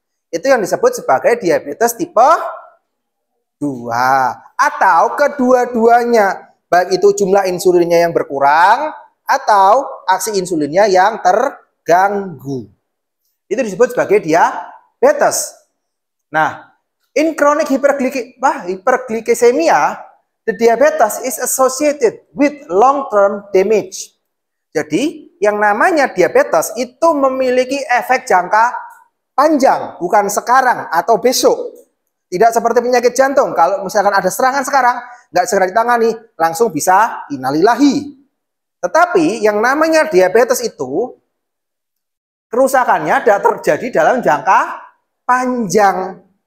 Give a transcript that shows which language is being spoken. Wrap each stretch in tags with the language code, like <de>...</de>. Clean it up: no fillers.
<id>Itu yang disebut sebagai diabetes tipe 2. Atau kedua-duanya, baik itu jumlah insulinnya yang berkurang, atau aksi insulinnya yang terganggu. Itu disebut sebagai diabetes.</id> <en>Nah, in chronic hyperglycemia, the diabetes is associated with long-term damage.</en> <id>Jadi, yang namanya diabetes itu memiliki efek jangka panjang, bukan sekarang atau besok. Tidak seperti penyakit jantung. Kalau misalkan ada serangan sekarang, nggak segera ditangani, langsung bisa innalillahi. Tetapi yang namanya diabetes itu, kerusakannya tidak terjadi dalam jangka panjang.</id>